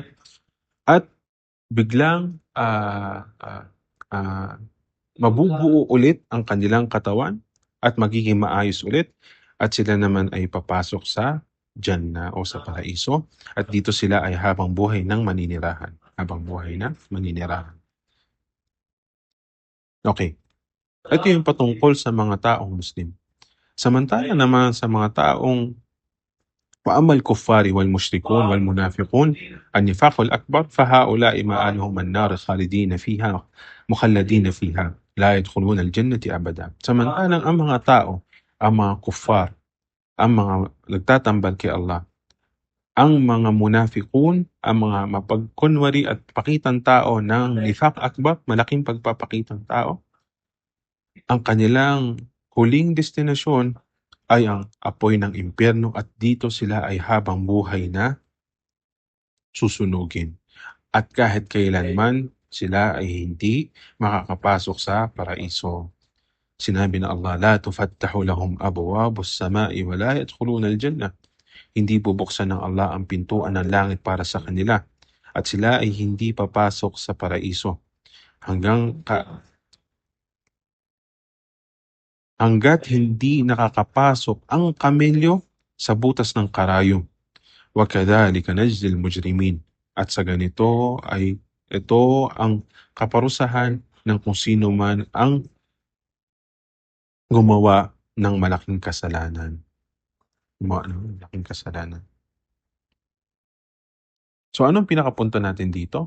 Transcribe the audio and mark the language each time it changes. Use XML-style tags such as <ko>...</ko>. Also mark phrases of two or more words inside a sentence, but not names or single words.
<tl>At biglang mabubuo ulit ang kanilang katawan at magiging maayos ulit at sila naman ay papasok sa Jannah o sa paraiso at dito sila ay habang buhay ng maninirahan. Habang buhay na maninirahan. Okay. Ito yung patungkol sa mga taong Muslim. Samantala naman sa mga taong</tl> <ar>وأما الكفار والمشركون والمنافقون النفاق الأكبر فهؤلاء مآلهم النار خالدين فيها مخلدين فيها لا يدخلون الجنة أبدا.</ar> <tl>Samantalang ang mga tao, ang mga kuffar ang mga nagtatambal kay Allah. Ang mga munafiqun, ang mga mapagkunwari at pakitang tao ng</tl> <ar>نفاق أكبر,</ar> <tl>malaking pagpapakitang tao, ang kanilang huling destinasyon ay ang apoy ng impyerno at dito sila ay habang buhay na susunugin. At kahit kailanman sila ay hindi makakapasok sa paraiso. Sinabi na Allah,</tl> <ar>"لا تفتح لهم أبواب السماء ولا يدخلون الجنة."</ar> <tl>Hindi bubuksan ng Allah ang pintuan ng langit para sa kanila at sila ay hindi papasok sa paraiso hangga't hindi nakakapasok ang kamelyo sa butas ng karayom.</tl> <ar>وكذلك نجزي المجرمين.</ar> <tl>At sa ganito ay ito ang kaparusahan ng kung sino man ang gumawa ng malaking kasalanan. Gumawa ng malaking kasalanan. So anong pinakapunto natin dito?</tl>